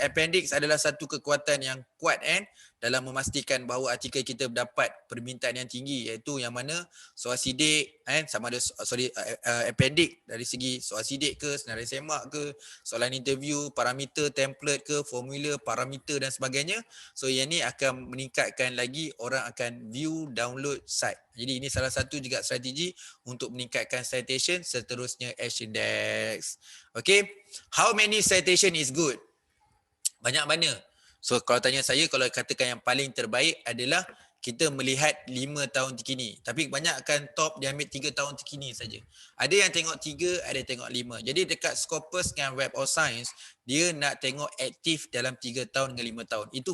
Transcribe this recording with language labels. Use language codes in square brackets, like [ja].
[ms] Appendix adalah satu kekuatan yang kuat dalam memastikan bahawa artikel kita dapat permintaan yang tinggi, iaitu yang mana soal sidik sama ada appendix dari segi soal sidik ke, senarai semak ke, soalan interview, parameter, template ke, formula, parameter dan sebagainya. So yang ni akan meningkatkan lagi orang akan view, download site. Jadi ini salah satu juga strategi untuk meningkatkan citation, seterusnya H-index. [en] Okay, how many citation is good? [ms] Banyak mana? So kalau tanya saya, kalau katakan yang paling terbaik adalah kita melihat 5 tahun terkini. Tapi kebanyakan top dia ambil 3 tahun terkini saja. Ada yang tengok 3, ada yang tengok 5. Jadi dekat Scopus dengan Web of Science, dia nak tengok aktif dalam 3 tahun dengan 5 tahun.